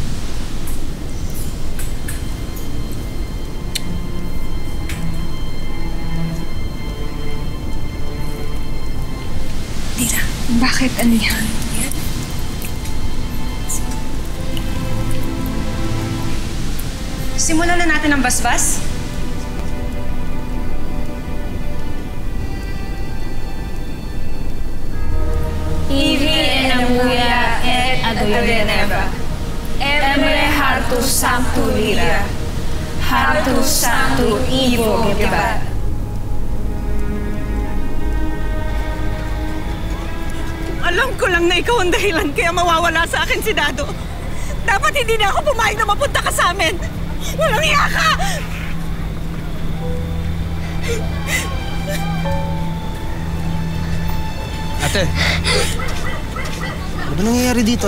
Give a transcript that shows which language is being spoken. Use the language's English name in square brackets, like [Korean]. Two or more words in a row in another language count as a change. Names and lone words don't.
[Filipino] Lira, bakit anihan? Simulan na natin ang basbas. Ivi enamuya et adoyeneva. Emre hartus sanctu lira. Hartus sanctu Ivo gebat. Alam ko lang na ikaw ang dahilan kaya mawawala sa akin si Dado. Dapat hindi na ako pumayag na mapunta ka sa amin. Walang iya ka! Ate, ano ba nangyayari dito?